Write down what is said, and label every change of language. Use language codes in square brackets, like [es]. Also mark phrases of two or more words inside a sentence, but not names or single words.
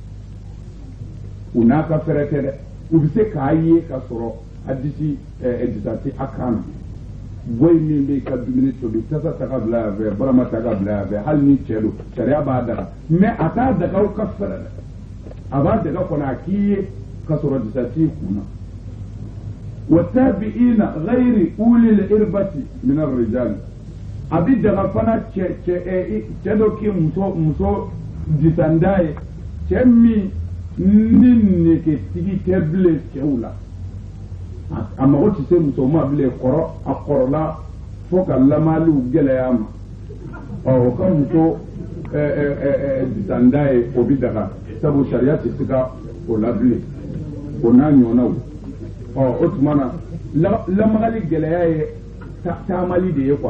[bm] u n'a ka fɛrɛ tɛ dɛ u bɛ se k'a ye ka sɔrɔ a disi disati a kan na bɔyi min bɛ ka dumuni tobi tasa ta ka bila yan fɛ barama ta ka bila yan fɛ hali ni cɛ don sariya b'a daga mais a t'a dagaw ka fɛrɛ dɛ a b'a daga kɔnɔ a k'i ye ka sɔrɔ disati kunna [ar] والتابعين غير أولي الإربة من الرجال [bm] a bɛ daga fana cɛ dɔ k'i muso disanda ye cɛ min ni nege tigi tɛ bilen cɛw la a mago tɛ se muso ma bilen a kɔrɔla fo ka lamaliw gɛlɛya ma o ka muso disanda ye o bɛ daga sabu sariya tɛ se ka o la bilen o n'a ɲɔgɔnnaw o tuma na lamagali gɛlɛya ye taamali de ye quoi